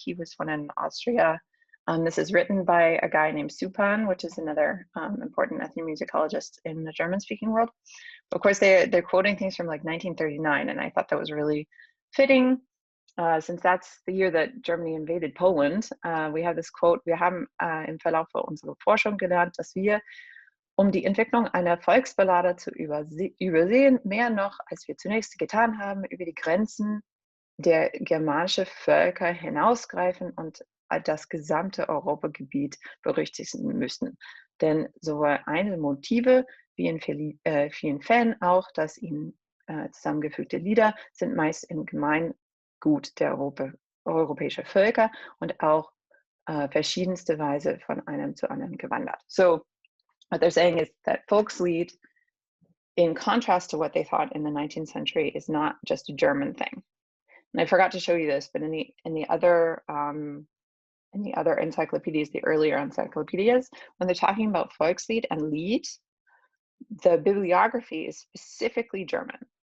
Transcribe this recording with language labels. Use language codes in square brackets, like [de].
[en] He was one in Austria. This is written by a guy named Supan, which is another important ethnomusicologist in the German-speaking world. But of course, they're quoting things from like 1939, and I thought that was really fitting, since that's the year that Germany invaded Poland. We have this quote: [de] Wir haben im Verlauf unserer Forschung gelernt, dass wir, die Entwicklung einer Volksballade zu übersehen, mehr noch, als wir zunächst getan haben, über die Grenzen der germanischen Völker hinausgreifen und das gesamte Europagebiet berücksichtigen müssen. Denn sowohl einzelne Motive wie in vielen Fällen auch das ihnen zusammengefügte Lieder sind meist im Gemeingut der europäischen Völker und auch verschiedenste Weise von einem zu anderen gewandert. [en] So what they're saying is that Volkslied, in contrast to what they thought in the 19th century, is not just a German thing. And I forgot to show you this, but in the other encyclopedias, the earlier encyclopedias, when they're talking about Volkslied and Lied, the bibliography is specifically German.